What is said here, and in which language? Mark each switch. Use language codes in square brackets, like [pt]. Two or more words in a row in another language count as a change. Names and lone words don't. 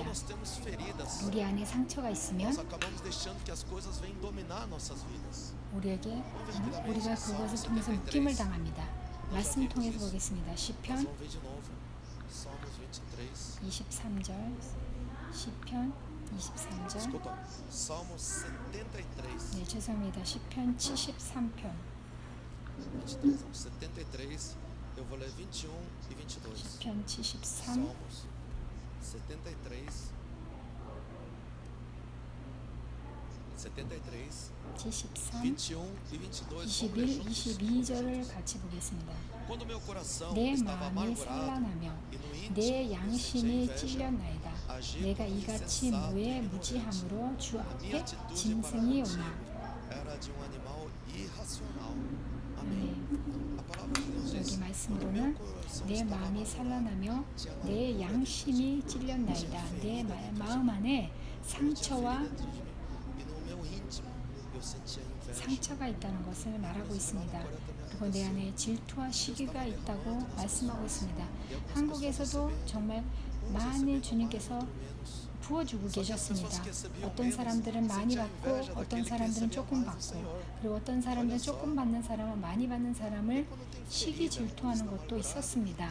[ko] 우리 안에 상처가 있으면 우리가 그것을 통해서 묶임을 당합니다. 말씀 통해서 보겠습니다. 시편 23절 시편 23절. [pt] Desculpa, Salmo 73. [ko] 네, 죄송합니다. 시편 73편. [pt] 23, não, 73. Eu vou ler 21 e 22. [ko] 시편 73, [pt] Salmos 73. 73, 73, 21 e 22. [ko] 21, 22절을 같이 보겠습니다. [pt] Quando meu coração [ko] 내 [pt] estava [ko] 마음이 [pt] amargurado [ko] 산란하며 [pt] e no [ko] 내 [pt] íntimo eu sentia [ko] 양심이 [pt] inveja, [ko] 찔렸나이다. 내가 이같이 무에 무지함으로 주 [pt] a minha [ko] 앞에 [pt] atitude para [ko] 짐승이 [pt] contigo [ko] 오나. [pt] era de animal irracional. [ko] 네, [pt] Amém. A palavra de Deus [ko] 여기 [pt] diz: quando meu [ko] 말씀으로는 [pt] coração [ko] 내 [pt] estava [ko] 마음이 [pt] amargurado, [ko] 산란하며 [pt] tinha [ko] 내 [pt] amargura dentro de [ko] 양심이 [pt] mim, [ko] 찔렸나이다. [pt] tinha [ko] 내 [pt] ferida dentro de [ko] 마음 안에 [pt] mim, tinha [ko] 상처와 [pt] ferida dentro de mim. E no meu íntimo eu sentia inveja. [ko] 상처가 있다는 것을 말하고 있습니다. 그리고 내 안에 질투와 시기가 있다고 말씀하고 있습니다. 한국에서도 정말 많이 주님께서 부어주고 계셨습니다. 어떤 사람들은 많이 받고 어떤 사람들은 조금 받고 그리고 어떤 사람들은 조금 받는 사람은 많이 받는 사람을 시기 질투하는 것도 있었습니다.